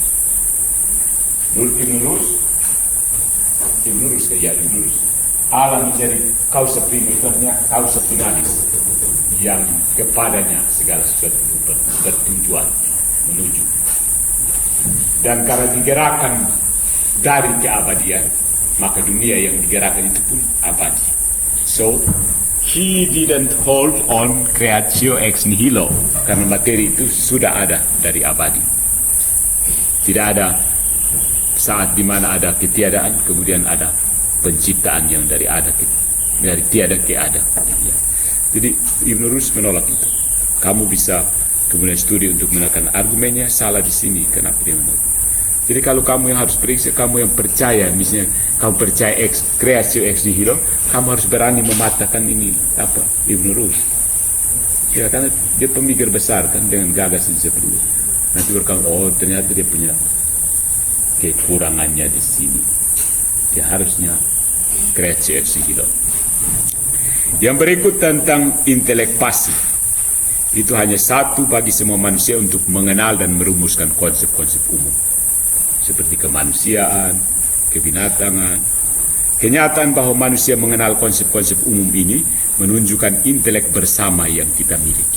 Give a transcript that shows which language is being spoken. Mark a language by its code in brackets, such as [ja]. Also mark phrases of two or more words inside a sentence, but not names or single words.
[id] Menurut Ibn Rus, Allah menjadi [la] causa prima [id] itu artinya [la] causa finalis, [id] yang kepadanya segala sesuatu itu bertujuan menuju. Dan karena digerakkan dari keabadian, maka dunia yang digerakkan itu pun abadi. [en] So he didn't hold on [la] creatio ex nihilo, [id] karena materi itu sudah ada dari abadi. Tidak ada saat di mana ada ketiadaan, kemudian ada penciptaan yang dari tiada ke ada. Ya. Jadi Ibn Rus menolak itu. Kamu bisa kemudian studi untuk menekan argumennya, salah di sini. Kenapa dia menolak? Jadi kalau kamu yang harus periksa, kamu yang percaya, misalnya kamu percaya [la] creatio ex nihilo, [id] kamu harus berani mematahkan ini apa Ibn Rus. Ya, karena dia pemikir besar kan dengan gagasan seperti itu. Nanti berkata, oh ternyata dia punya kekurangannya di sini. Dia harusnya [la] creatio ex nihilo. [id] Yang berikut tentang intelek pasif. Itu hanya satu bagi semua manusia untuk mengenal dan merumuskan konsep-konsep umum. Seperti kemanusiaan, kebinatangan. Kenyataan bahwa manusia mengenal konsep-konsep umum ini menunjukkan intelek bersama yang kita miliki.